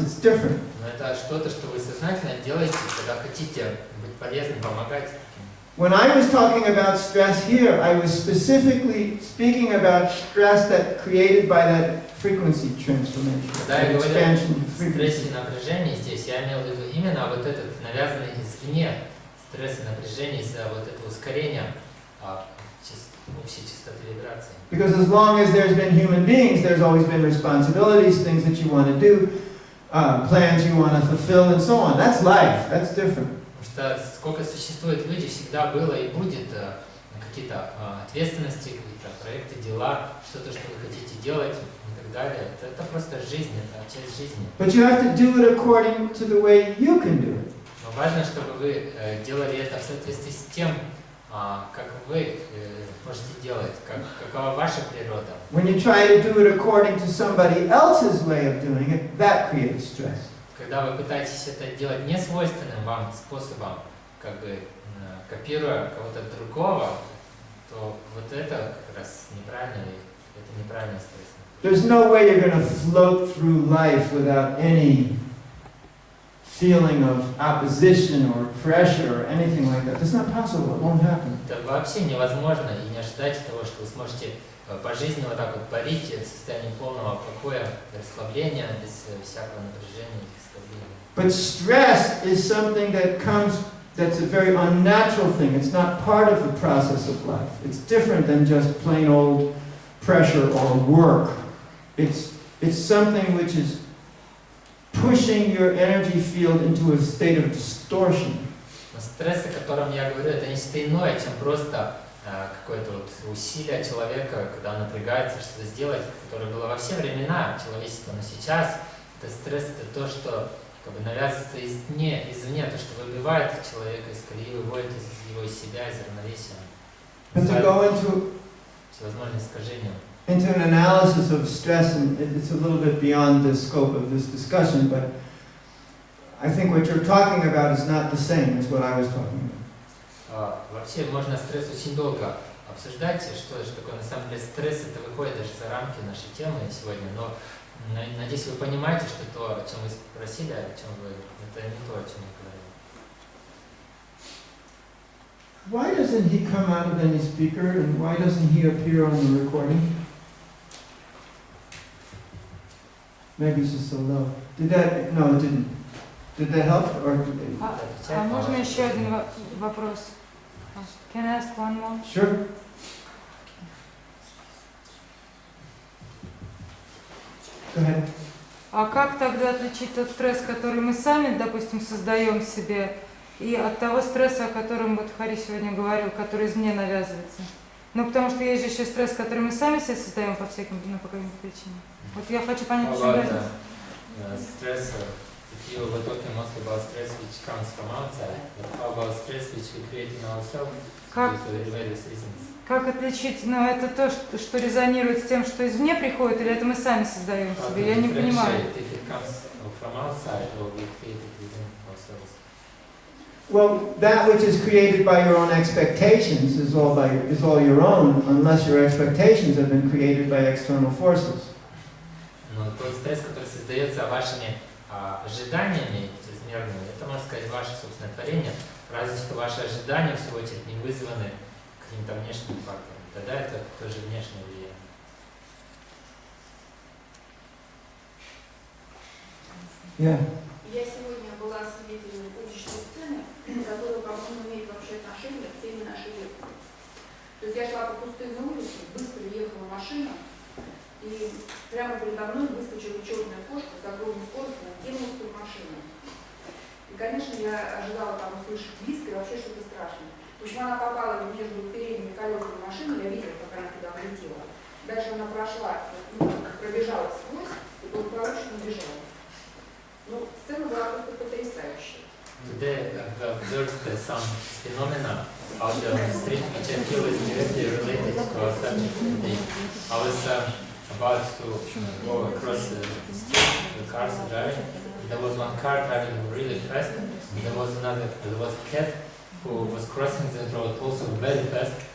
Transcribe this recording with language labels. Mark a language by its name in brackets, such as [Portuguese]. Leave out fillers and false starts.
[English] It's different. [Russian] Но это что-то, что вы сознательно делаете, когда хотите быть полезным, помогать. [English] When I was talking about stress here, I was specifically speaking about stress that created by that frequency transformation, [Russian] Когда [English] that [Russian] я говорил [English] expansion of [Russian] о стрессе [English] frequency. [Russian] и напряжении здесь, я имел в виду именно вот этот навязанный извне стресс и напряжение из-за вот этого ускорения общей частоты вибрации. [English] Because as long as there's been human beings, there's always been responsibilities, things that you want to do, plans you want to fulfill, and so on. That's life. That's different. [Russian] Потому что сколько существует людей, всегда было и будет какие-то ответственности, какие-то проекты, дела, что-то, что вы хотите делать и так далее. Это просто жизнь, это часть жизни. [English] But you have to do it according to the way you can do it. [Russian] Но важно, чтобы вы делали это в соответствии с тем, как вы можете делать, какова ваша природа. [English] When you try to do it according to somebody else's way of doing it, that creates stress. [Russian] Когда вы пытаетесь это делать не свойственным вам способом, как бы копируя кого-то другого, то вот это как раз неправильно, и это неправильный стресс. [English] There's no way you're going to float through life without any feeling of opposition or pressure or anything like that. That's not possible. It won't happen. [Russian] Это вообще невозможно, и не ожидайте того, что вы сможете по жизни вот так вот парить в состоянии полного покоя, расслабления, без всякого напряжения и расслабления. [English] But stress is something that comes, that's a very unnatural thing. It's not part of the process of life. It's different than just plain old pressure or work. It's something which is pushing your energy field into a state of distortion. [Russian] Но стресс, о котором я говорю, это нечто иное, чем просто какое-то вот усилие человека, когда он напрягается что-то сделать, которое было во все времена человечества, но сейчас это стресс, это то, что как бы навязывается извне, то, что выбивает человека из колеи, выводит его из себя, из равновесия. [English] But to go into [Russian] Всевозможные искажения. [English] Into an analysis of stress, and it's a little bit beyond the scope of this discussion, but I think what you're talking about is not the same as what I was talking about. [Russian] Вообще можно стресс очень долго обсуждать, что такое на самом деле стресс, это выходит даже за рамки нашей темы сегодня, но надеюсь, вы понимаете, что то, о чем вы спросили, о чем вы, это не то, о чем я говорил. [English] Why doesn't he come out of any speaker, and why doesn't he appear on the recording? Maybe it's just so low. Did that? No, it didn't. Did that help? Or [Russian] А можно еще один вопрос? [English] Can I ask one more? Sure. Go ahead. [Russian] А как тогда отличить тот стресс, который мы сами, допустим, создаем себе, и от того стресса, о котором вот Хари сегодня говорил, который извне навязывается? Ну, потому что есть же еще стресс, который мы сами себе создаем по каким-то причинам. Вот я хочу понять, что разница. [English] Stress, if you were talking mostly about stress which comes from outside, but how about stress which we create in ourselves due to various reasons? [Russian] Как отличить, ну, это то, что резонирует с тем, что извне приходит, или это мы сами создаем себе? Я не понимаю. [English] If it comes from outside or we create it within ourselves. Well, that which is created by your own expectations is all your own, unless your expectations have been created by external forces. [Russian] Но тот стресс, который создается вашими ожиданиями чрезмерными, это, можно сказать, ваше собственное творение, разве что ваши ожидания, в свою очередь, не вызваны каким-то внешним фактором. Тогда это тоже внешнее влияние. [English] Yeah. [Russian] Я сегодня была свидетелем уличной сцены, которая, по-моему, имеет вообще отношение к теме нашей лекции. То есть я шла по пустынной улице, быстро ехала машина, и прямо передо мной выскочила черная кошка с огромной скоростью, накинулась под машину. И, конечно, я ожидала там услышать визг и вообще что-то страшное. В общем, она попала между передними колесами машины, я видела, как она туда влетела. Дальше она прошла, пробежала сквозь и благополучно убежала. Ну, сцена была просто потрясающая. [English] Today I've observed some phenomena out there on the street which I feel is directly related to our subject today. I was about to go across the street, the cars are driving. There was one car driving really fast, and there was a cat who was crossing the road also very fast.